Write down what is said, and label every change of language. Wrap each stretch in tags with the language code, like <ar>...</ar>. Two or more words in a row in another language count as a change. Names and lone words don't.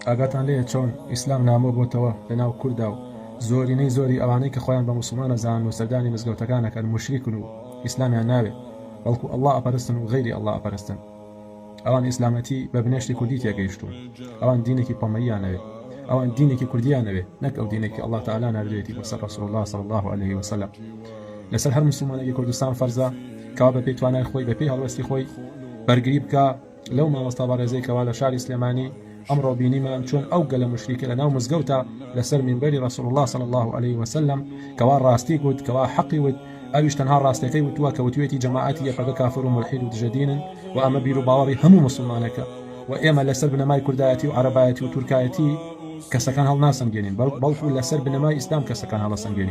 <ckb>ئاگاتان لێیە چۆن ئیسلام نامۆ بۆتەوە لەناو کووردا و زۆرینەی زۆری ئەوانەی کە خۆیان بە موسڵمانە زان و سەردانی مزگەوتەکانەکەن مشریکن و ئیسلامیان ناوێ بەڵکو ئەڵڵا ئەپەرستن و غەیری ئەڵڵا ئەپەرستن. ئەوان ئیسلامەتی بە بنێشتی کوردی تێگەیشتون، ئەوان دینێکی پۆمەییانەوێ، ئەوان دینێکی کوردیانەوێ، نەک ئەو دینێکی</ckb> <ar>ئەڵڵا تەعالا</ar> <ckb>ناردوێتی بەسەر</ckb> <ar>ڕەسوڵ الله صلی الله عليه وسلم.</ar> <ckb>لەسەر هەر موسڵمانێکی کوردستان فەرزە کەوا بە پێی توانای خۆی بە پێی هەڵوەستی خۆی بەرگری بکە لەو مامۆستا بەڕێزەی کەوا لە شاری سلێمانی ئەمڕۆ بینیمان چۆن ئەو گەلە مشریکە لەناو مزگەوتە لەسەر مینبەری</ckb> <ar>ڕەسوڵ الله صلی الله عليه وسلم</ar> <ckb>کەوا ڕاستی گوت، کەوا حەقی وت، ئەویش تەنها ڕاستیەکەی وتووە کە وتوێتی جەماعەتی یەکەگە کافر و مولحید و دژەدینن و ئەمە بیر و باوەڕی هەموو موسڵمانەکە و ئێمە لەسەر بنەمای کوردایەتی و عەرەبایەتی و تورکایەتی کەسەکان هەڵناسەنگێنین بەڵکو لەسەر بنەمای ئیسلام کەسەکان هەڵەسەنگێنین.</ckb>